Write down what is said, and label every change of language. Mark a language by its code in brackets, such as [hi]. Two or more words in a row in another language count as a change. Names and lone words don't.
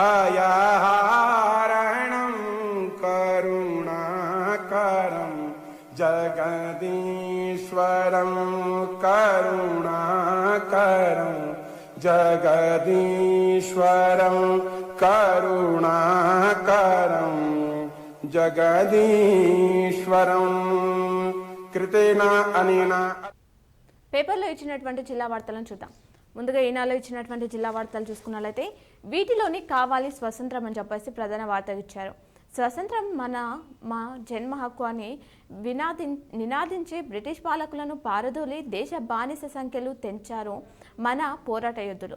[sa] भयहारणं करुणाकरं जगदीश्वरं करुणाकरं जगदीश्वरं करुणाकरं जगदीश्वरं कृतेन अनेन [te] పేపర్లో ఇచ్చినటువంటి జిల్లా వార్తలను చూద్దాం. ముందుగా ఈనాలో ఇచ్చినటువంటి జిల్లా వార్తలు చూసుకున్నట్లయితే వీటిలోని కావాలి స్వతంత్రం అని చెప్పేసి ప్రధాన వార్త ఇచ్చారు. స్వతంత్రం మా జన్మ హక్కు అని నినాదించే బ్రిటిష్ పాలకులను పారదోలి దేశ బానిస సంఖ్యలు తెంచారు మన పోరాట యోధులు.